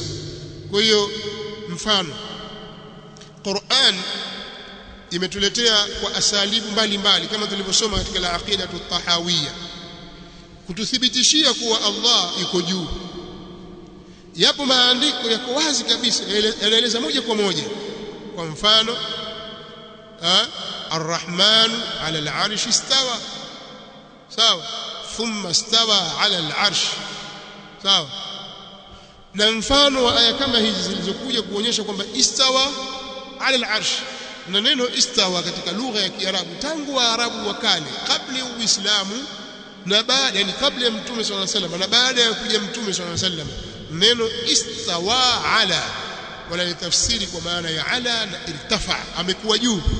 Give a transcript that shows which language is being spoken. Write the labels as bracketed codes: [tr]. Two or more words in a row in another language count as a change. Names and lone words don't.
[sw] Kwa hiyo mfano, Qur'an imetuletea kwa asalibu mbalimbali kama tulivyosoma katika al-aqidatu at-tahawiyya, kututhibitishia kuwa Allah yuko juu. Yapo maandiko yako wazi kabisa, yanaeleza moja kwa moja. Kwa mfano, [ar] الرحمن على العرش استوى, sawa, ثم استوى على العرش, [sw] sawa. Na mfano wa aya kama hizi zilizokuja kuonyesha kwamba [ar] استوى على العرش, [sw] na neno istawa katika lugha ya Kiarabu tangu Waarabu wa kale, kabla ya Uislamu na baada, yani kabla ya Mtume [ar] صلى الله عليه وسلم [sw] na baada ya kuja Mtume [ar] صلى الله عليه وسلم, [sw] neno istawa ala wala ni tafsiri kwa maana ya ala na irtafa, amekuwa juu.